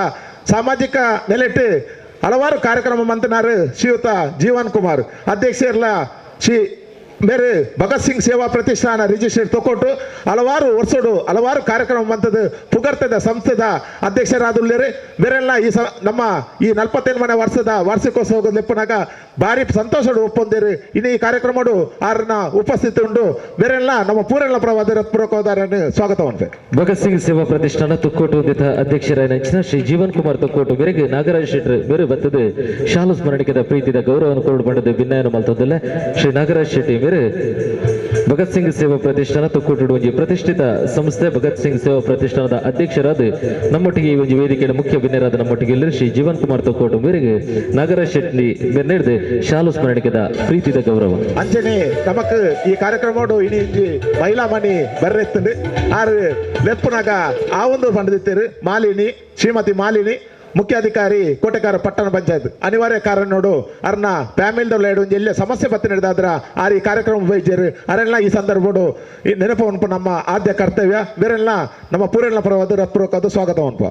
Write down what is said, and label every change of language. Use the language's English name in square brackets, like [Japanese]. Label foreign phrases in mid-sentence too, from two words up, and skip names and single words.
[Tulu] ಸಾಮಾಜಿಕ ನೆಲೆಟ್ಟು ಹಲವಾರು ಕಾರ್ಯಕ್ರಮ ಮಂತನಾರು ಶ್ರೀಯುತ ಜೀವನ್ ಕುಮಾರ್ ಅಧ್ಯಕ್ಷರ್ಲ ಶ್ರೀ ಬೇರೆ ಭಗತ್ ಸಿಂಗ್ ಸೇವಾ ಪ್ರತಿಷ್ಠಾನ ರಿಜಿಸ್ಟರ್ ತೊಕೊಟ್ಟು ಹಲವಾರು ವರ್ಷಡು ಹಲವಾರು ಕಾರ್ಯಕ್ರಮ ಮಂತದ್ದು ಪುಗರ್ತದ ಸಂಸ್ಥೆದ ಅಧ್ಯಕ್ಷರಾದುಳ್ಳೇರಿ ಬೇರೆಲ್ಲ ನಮ್ಮ ಈ 48ನೇ ವರ್ಷದ ವಾರ್ಷಿಕೋತ್ಸವದ ಲೆಪ್ಪನಾಗ ಭಾರಿ ಸಂತೋಷಡು ಒಪ್ಪೊಂದಿರಿ ಇನ್ನು ಈ ಕಾರ್ಯಕ್ರಮಡು ಆರನ್ನ ಉಪಸ್ಥಿತಿ ಉಂಡು ಬೇರೆಲ್ಲ ನಮ್ಮ ಪೂರೆಲ್ಲ ಪ್ರವಾದ ರತ್ಪುರಕೋದಾರನ್ನು ಸ್ವಾಗತ ಉಂಟು. ಭಗತ್ ಸಿಂಗ್ ಸೇವಾ ಪ್ರತಿಷ್ಠಾನ ತುಕ್ಕೋಟು ಅಧ್ಯಕ್ಷರಾದ ನೆಚ್ಚಿನ ಶ್ರೀ ಜೀವನ್ ಕುಮಾರ್ ತುಕ್ಕೋಟು ಬೇರೆಗೆ ನಾಗರಾಜ್ ಶೆಟ್ಟಿ ಬೇರೆ ಬರ್ತದೆ ಶಾಲು ಸ್ಮರಣಿಕೆದ ಪ್ರೀತಿದ ಗೌರವವನ್ನು ಕೊಂಡು ಬಂದದ್ದು ಭಿನ್ನಾಯನ ಮಲ್ತದಲ್ಲ ಶ್ರೀ ನಾಗರಾಜ್ ಶೆಟ್ಟಿ ಬೇರೆ ಭಗತ್ ಸಿಂಗ್ ಸೇವಾ ಪ್ರತಿಷ್ಠಾನ ತುಕ್ಕೋಟು ಒಂಜಿ ಪ್ರತಿಷ್ಠಿತ ಸಂಸ್ಥೆ ಭಗತ್ ಸಿಂಗ್ ಸೇವಾ ಪ್ರತಿಷ್ಠಾನದ ಅಧ್ಯಕ್ಷರಾದ ನಮ್ಮೊಟ್ಟಿಗೆ ಈ ಒಂದು ವೇದಿಕೆಯ ಮುಖ್ಯ ಭಿನ್ನರಾದ ನಮ್ಮೊಟ್ಟಿಗೆ ಎಲ್ಲರೂ ಶ್ರೀ ಜೀವನ್ ಕುಮಾರ್ ತುಕ್ಕೋಟು ಮೇರೆಗೆ ನಾಗರಾಜ್ ಶೆಟ್ಟಿ ಬೆನ್ನೆಡ್ದು ಶಾಲು ಸ್ಮರಣಿಕೆದ ಪ್ರೀತಿದ ಗೌರವ. ಅಂಚನೆ ನಮಕ್ ಈ ಕಾರ್ಯಕ್ರಮ ಇನಿ ಮಹಿಳಾ ಮಣಿ ಬರ್ರೆತ್ತಂಡು ಆರು ಲೆಪ್ಪುನಾಗ ಆ ಒಂದು ಪಂಡಿತರು ಶ್ರೀಮತಿ ಮಾಲಿನಿ ಮುಖ್ಯಾಧಿಕಾರಿ ಕೋಟೆಕಾರ ಪಟ್ಟಣ ಪಂಚಾಯತ್ ಅನಿವಾರ್ಯ ಕಾರಣೋಡು ಅರ್ನ ಫ್ಯಾಮಿಲಿದೊಳ್ಳೆಡು ಎಲ್ಲ ಸಮಸ್ಯೆ ಪತ್ತೆ ನಡೆದಾದ್ರ ಆರು ಈ ಕಾರ್ಯಕ್ರಮ ಬೈಜರು ಅರೆಲ್ಲ ಈ ಸಂದರ್ಭಡು ಈ ನೆನಪು ಉಂಟು ನಮ್ಮ ಆದ್ಯ ಕರ್ತವ್ಯ ಬೇರೆಲ್ಲ ನಮ್ಮ ಪೂರೆಲ್ಲ ಪರವಾದ ರತ್ಪುರಕ್ಕದು ಸ್ವಾಗತ ಉಂಟು.